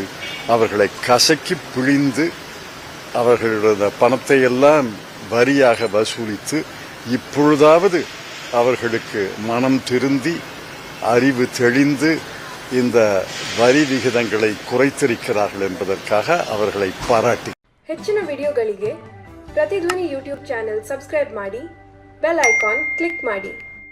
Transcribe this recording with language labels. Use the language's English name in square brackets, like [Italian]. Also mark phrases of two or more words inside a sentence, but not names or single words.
[Tamil] அவர்களை கசக்கி பிழிந்து அவர்களுடைய பணத்தை எல்லாம் வரியாக வசூலித்து இப்பொழுதாவது அவர்களுக்கு மனம் திருந்தி அறிவு தெளிந்து இந்த வரி விகிதங்களை குறைத்திருக்கிறார்கள் என்பதற்காக அவர்களை பாராட்டி. [Kannada] ಹೆಚ್ಚಿನ ವಿಡಿಯೋಗಳಿಗೆ ಪ್ರತಿಧ್ವನಿ [English] YouTube channel subscribe [Kannada] ಮಾಡಿ, [English] bell icon click [Kannada] ಮಾಡಿ.